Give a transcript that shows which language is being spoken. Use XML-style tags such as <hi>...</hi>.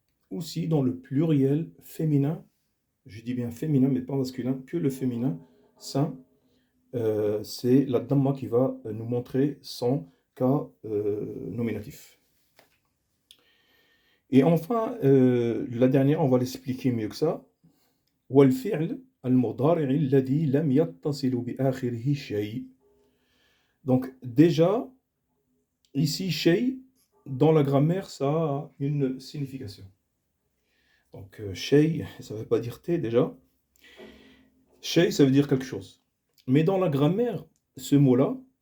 <fr>Aussi dans le pluriel féminin, je dis bien féminin mais pas masculin, que le féminin sain, c'est la Dhamma qui va nous montrer son cas nominatif. Et enfin, la dernière, on va l'expliquer mieux que ça.</fr> <ar>والفعل المضارع الذي لم يتصل بآخره شيء.</ar> <fr>Donc déjà, ici, shay, dans la grammaire, ça a une signification. Donc shay, ça ne veut pas dire thé déjà. Shay, ça veut dire quelque chose. Mais dans la grammaire, ce mot-là,</fr>